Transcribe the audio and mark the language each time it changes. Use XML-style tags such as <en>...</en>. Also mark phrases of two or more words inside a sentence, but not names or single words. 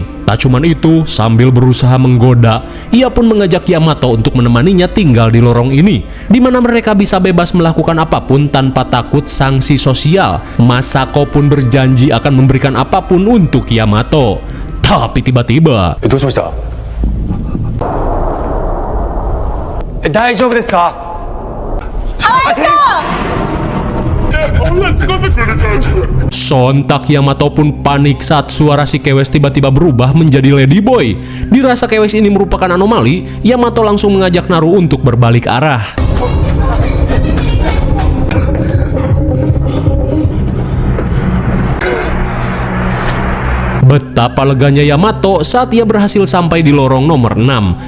<id>Tak cuman itu, sambil berusaha menggoda, ia pun mengajak Yamato untuk menemaninya tinggal di lorong ini, di mana mereka bisa bebas melakukan apapun tanpa takut sanksi sosial. Masako pun berjanji akan memberikan apapun untuk Yamato. Tapi tiba-tiba,</id> <ja>どうしました？大丈夫ですか？</ja> <id>sontak Yamato pun panik saat suara si kewes tiba-tiba berubah menjadi Ladyboy. Dirasa kewes ini merupakan anomali, Yamato langsung mengajak Naru untuk berbalik arah. Betapa leganya Yamato saat ia berhasil sampai di lorong nomor 6.</id>